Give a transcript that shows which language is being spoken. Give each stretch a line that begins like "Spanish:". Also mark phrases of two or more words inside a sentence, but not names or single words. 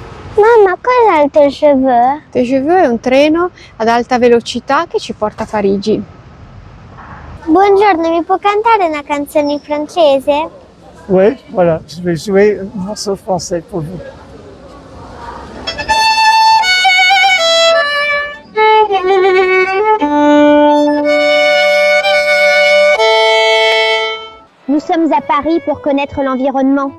Italian: Mamma, cos'è il TGV? TGV è un treno ad alta velocità che ci porta a Parigi. Buongiorno, mi può cantare una canzone in francese?
French: Oui, voilà, je vais jouer un morceau français pour vous. Nous sommes à Paris pour connaître l'environnement.